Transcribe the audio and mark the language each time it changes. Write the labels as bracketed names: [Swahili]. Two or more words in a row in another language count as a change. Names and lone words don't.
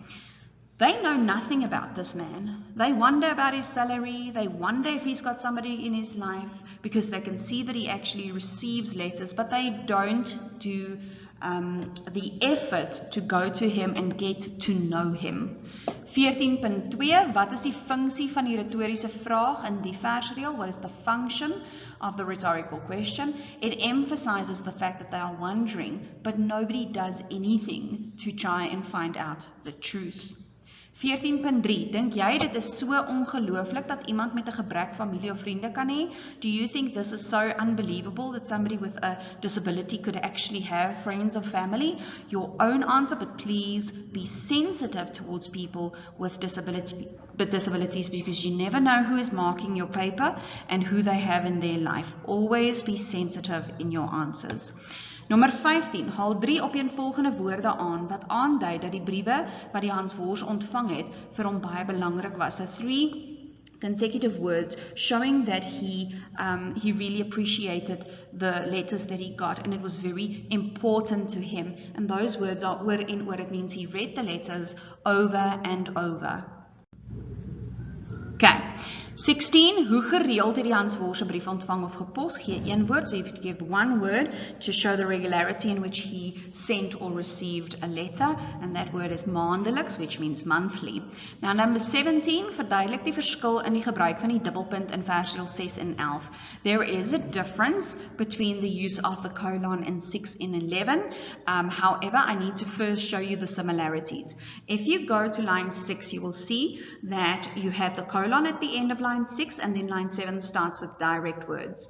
[English] They know nothing about this man. They wonder about his salary. They wonder if he's got somebody in his life, because they can see that he actually receives letters, but they don't do the effort to go to him and get to know him. 14.2, [Afrikaans] wat is die funksie van die retoriese vraag in die versreël? [English] What is the function of the rhetorical question? It emphasizes the fact that they are wondering, but nobody does anything to try and find out the truth. 14.3. [Afrikaans] Dink jy dit is so ongelooflik dat iemand met 'n gebrek familie of vriende kan hê? [English] Do you think this is so unbelievable that somebody with a disability could actually have friends or family? Your own answer, but please be sensitive towards people with disabilities because you never know who is marking your paper and who they have in their life. Always be sensitive in your answers. [Afrikaans] Nommer 15, haal 3 opeenvolgende woorde aan wat aandui dat die briewe wat die HANSWORS ontvang het vir hom baie belangrik was. [English] So 3 consecutive words showing that he really appreciated the letters that he got and it was very important to him. And those words are [Afrikaans] oor en oor. [English] It means he read the letters over and over. Okay. 16. [Afrikaans] Hoe gereeld het die HANSWORS 'n brief ontvang of gepos? Gee een woord, [English] so you have to give one word to show the regularity in which he sent or received a letter, and that word is maandeliks, which means monthly. Now number 17, [Afrikaans] verduidelik die verskil in die gebruik van die dubbelpunt in versieel 6 en 11. [English] There is a difference between the use of the colon in 6 and 11. However, I need to first show you the similarities. If you go to line 6, you will see that you have the colon at the end of line 6 and then line 7 starts with direct words.